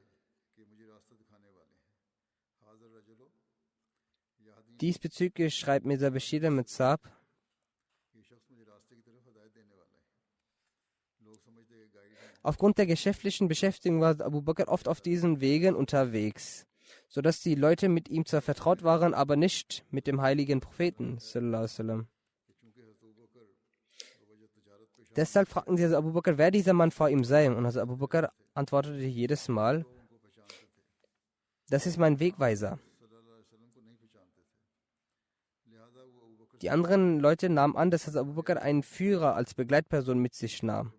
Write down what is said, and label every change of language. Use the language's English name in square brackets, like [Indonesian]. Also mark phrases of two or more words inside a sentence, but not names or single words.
[German] Diesbezüglich schreibt Mirza Bashir Ahmed Saab: Aufgrund der geschäftlichen Beschäftigung war Abu Bakr oft auf diesen Wegen unterwegs, sodass die Leute mit ihm zwar vertraut waren, aber nicht mit dem heiligen Propheten [Arabic] صلى الله عليه وسلم. [German] Deshalb fragten sie Abu Bakr, wer dieser Mann vor ihm sei. Und Abu Bakr antwortete jedes Mal: Das ist mein Wegweiser. Die anderen Leute nahmen an, dass Abu Bakr einen Führer als Begleitperson mit sich nahm.